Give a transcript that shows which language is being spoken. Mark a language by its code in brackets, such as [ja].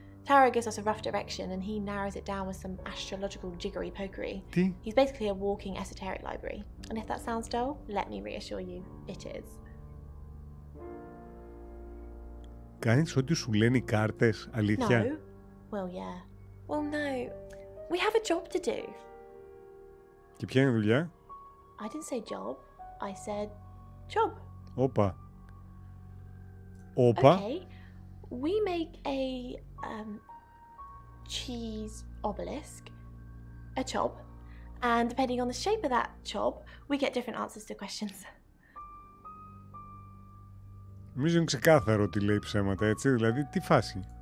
[en] Tarot gives us a rough direction and he narrows it down with some astrological jiggery pokery. [el] Τι? [en] He's basically a walking esoteric library. And if that sounds dull, let me reassure you, it is. [el] Κάνεις ό,τι σου λένε οι κάρτες, αλήθεια? [en] No. Well, yeah. Well, no. We have a job to do. [el] Και ποια είναι η δουλειά? [en] I didn't say job. I said job. [el] Όπα. Όπα. [en] Okay. We make a cheese obelisk, a chop, and depending on the shape of that chop, we get different answers to questions. [el] Νομίζω είναι ξεκάθαρο ότι λέει ψέματα, έτσι, δηλαδή τι φάση?